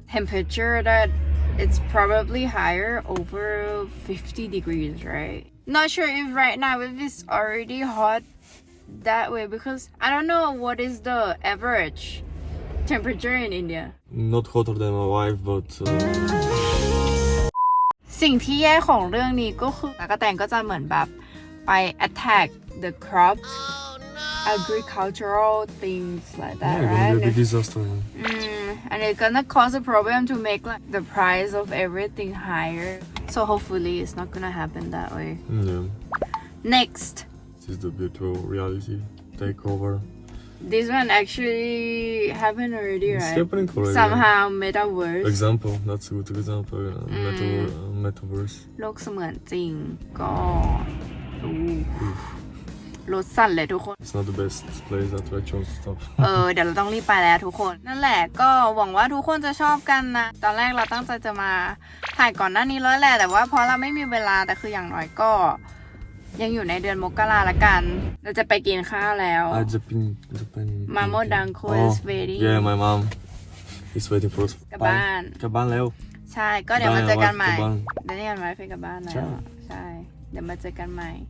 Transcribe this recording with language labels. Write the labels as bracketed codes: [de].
[en] Temperature that it's probably higher over 50 degrees, right? Not sure if right now if it's already hot that way because I don't know what is the average temperature in India. Not hotter than my wife, but [th] สิ่งที่แย่ของเรื่องนี้ก็คือตากแตนก็จะเหมือนแบบไป [en] attack the crops agricultural things like that yeah, right it's a big disaster. and it's gonna cause a problem to make like the price of everything higher so hopefully it's not gonna happen that way. Yeah. Next, This is the virtual reality takeover. this one actually happened already, It's right? happening already. Somehow metaverse Example. That's a good example. Metaverse. [th] โลกเสมือนจริงก็รถสั่นเลยทุกคน [en] It's not the best place that I chose to stop. [th] เดี๋ยวเราต้องรีบไปแล้วทุกคน นั่นแหละก็หวังว่าทุกคนจะชอบกันนะ ตอนแรกเราตั้งใจจะมาถ่ายก่อนหน้านี้แล้วแหละแต่ว่าเพราะเราไม่มีเวลาแต่คืออย่างน้อยก็ยังอยู่ในเดือนมกราละกันเราจะไปกินข้าวแล้ว [en] Japan. Mamo Danko is waiting Yeah, my mom is waiting for us. [th] กลับบ้าน กลับบ้านแล้ว ใช่ก็เดี๋ยวมาเจอกันใหม่ กลับบ้าน เดี๋ยวนี่กันไว้ไปกลับบ้านแล้วใช่เดี๋ยวมาเจอกันใหม่